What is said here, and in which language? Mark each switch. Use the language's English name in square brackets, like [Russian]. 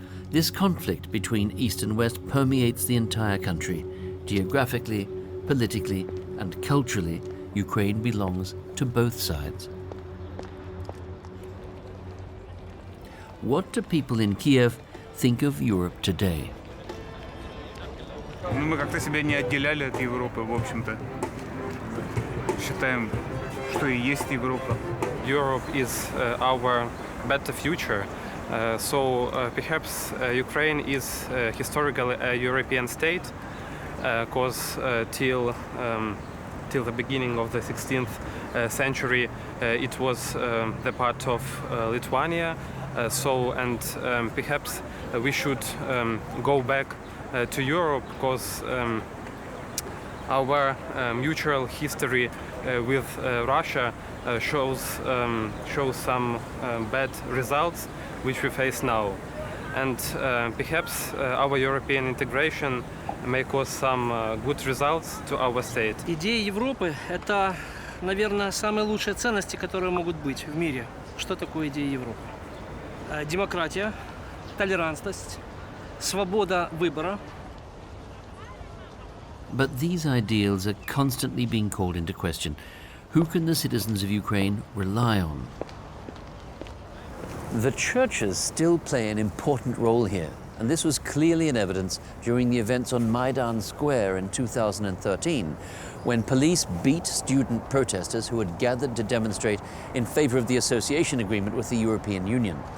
[English] This conflict between East and West permeates the entire country. Geographically, politically, and culturally, Ukraine belongs to both sides. What do people in Kiev think of Europe today? [Russian] Мы как-то себя не отделяли от Европы, в общем-то. Считаем, что и есть Европа. [English] Europe is our better future. Perhaps Ukraine is historically a European state, because till the beginning of the 16th century it was the part of Lithuania. Perhaps we should go back to Europe, because our mutual history with Russia shows some bad results which we face now, and perhaps our European integration may cause some good results to our state. [Russian] Идея Европы – это, наверное, самые лучшие ценности, которые могут быть в мире. Что такое идея Европы? Демократия, толерантность, свобода выбора. [English] But these ideals are constantly being called into question. Who can the citizens of Ukraine rely on? The churches still play an important role here, and this was clearly in evidence during the events on Maidan Square in 2013, when police beat student protesters who had gathered to demonstrate in favor of the association agreement with the European Union.